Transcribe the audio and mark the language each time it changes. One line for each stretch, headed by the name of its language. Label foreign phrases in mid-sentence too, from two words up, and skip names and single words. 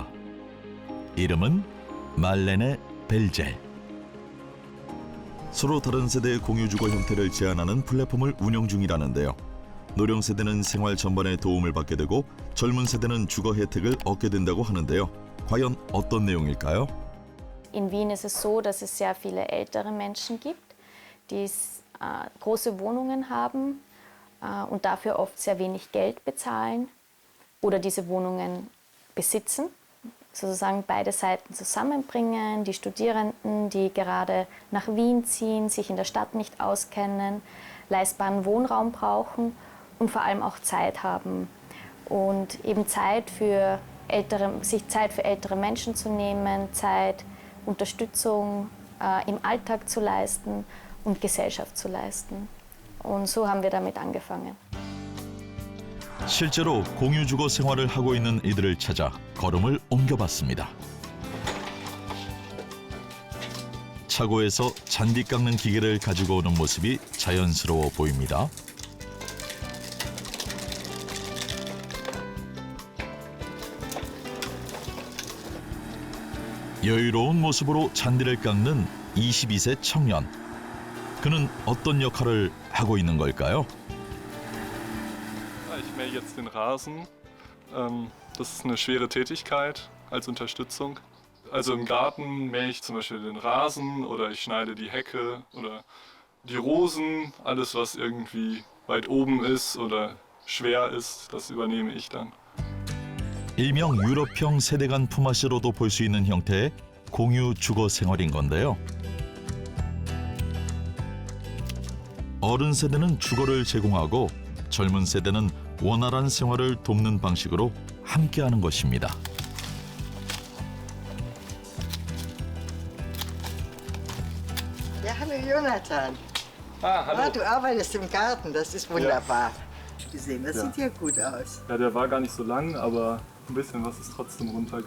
Korean: 이름은 말레네 벨젤. 서로 다른 세대의 공유주거 형태를 제안하는 플랫폼을 운영 중이라는데요. 노령 세대는 생활 전반에 도움을 받게 되고 젊은 세대는 주거 혜택을 얻게 된다고 하는데요. 과연 어떤 내용일까요?
German: In Wien ist es so, dass es sehr viele ältere Menschen gibt, die große Wohnungen haben und dafür oft sehr wenig Geld bezahlen oder diese Wohnungen besitzen. Sozusagen beide Seiten zusammenbringen, die Studierenden, die gerade nach Wien ziehen, sich in der Stadt nicht auskennen, leistbaren Wohnraum brauchen und vor allem auch Zeit haben und eben sich Zeit für ältere Menschen zu nehmen, Zeit, Unterstützung im Alltag zu leisten und Gesellschaft zu leisten. Und so haben wir damit angefangen.
Korean: 실제로 공유주거 생활을 하고 있는 이들을 찾아 걸음을 옮겨봤습니다. 차고에서 잔디 깎는 기계를 가지고 오는 모습이 자연스러워 보입니다. 여유로운 모습으로 잔디를 깎는 22세 청년. 그는 어떤 역할을 하고 있는 걸까요?
German: Ich mähe jetzt den Rasen. Das ist eine schwere Tätigkeit als Unterstützung. Also im Garten mähe ich zum Beispiel den Rasen oder ich schneide die Hecke oder die Rosen. Alles, was irgendwie weit oben ist oder schwer ist, das übernehme ich dann.
Korean: 일명 유럽형 세대 간 품앗이로도 볼 수 있는 형태의 공유 주거 생활인 건데요. 어른 세대는 주거를 제공하고 젊은 세대는 원활한 생활을 돕는 방식으로 함께하는 것입니다.
German: Ja, hallo Jonathan. Hallo. Du arbeitest im Garten, das ist wunderbar. Gesehen, das Ja. sieht ja gut aus. Ja, der war gar nicht so lang, aber ein bisschen was ist trotzdem runtergegangen.